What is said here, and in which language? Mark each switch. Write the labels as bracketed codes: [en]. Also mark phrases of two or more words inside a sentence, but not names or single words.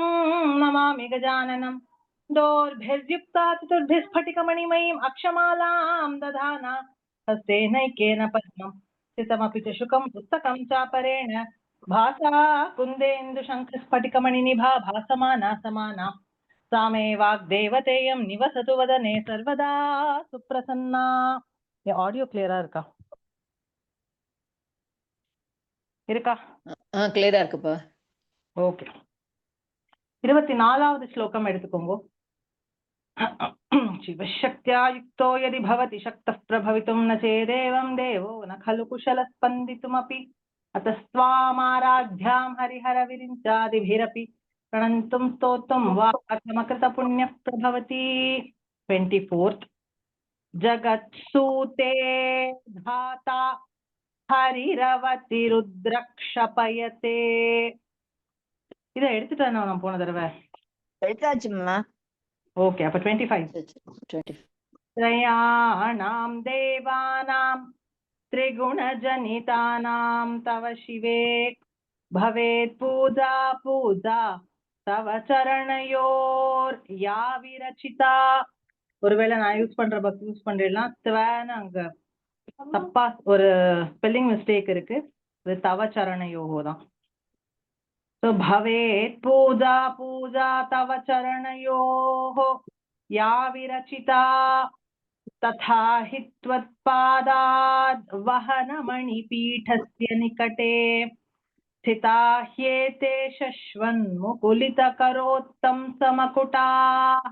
[sa] नमामि गजाननं दोर्भिर्युक्ता चतुर्भिस्फटिकमणिमयीम् अक्षमालां दधाना हस्तेनैकेन पद्मं स्थितमपि च शुकं पुस्तकं चापरेण भासा कुन्देन्दुशङ्खस्फटिकमणिनिभा भासमाना समाना सा मे वाग्देवतेयं निवसतु वदने सर्वदा सुप्रसन्ना. [en] audio clear [ta] இருக்கா? கிளியரா இருக்குப்பா. ஓகே. 24வது ஸ்லோகம் எடுத்துக்கோங்க. [sa] शिवशक्त्या युक्तो यदि भवति शक्तः प्रभवितुं न चेदेवं देवो न खलु कुशलः स्पन्दितुमपि अतस्त्वामाराध्यां हरिहरविरिञ्चादिभिरपि प्रणन्तुं स्तोत्रं वा समकृतपुण्यः प्रभवति. 24th जगत्सूते धाता हरिरवतिरुद्रक्षपयते. [ta] இத எடுத்துட்டேன் நான் போன தடவை. எடுத்தாச்சும்மா. ஓகே, அப்ப 25. [sa] त्रयाणां देवानां त्रिगुणजनितानां तव शिवे भवेत् पूजा पूजा तव चरणयोर या विरचिता. [ta] ஒருவேளை நான் யூஸ் பண்ற பக்தி யூஸ் பண்றேன்னா त्वன்னு அங்க தப்பா ஒரு [en] spelling mistake [ta] இருக்கு. இது [sa] तव चरणयोगो [ta] தான். [sa] तो भवेत् पूजा पूजा तव चरणयोः या विरचिता तथा हि त्वत्पादाद् वहनमणिपीठस्य निकटे स्थिता ह्येते शश्वन्मुकुलितकरोत्तं समकुटाः.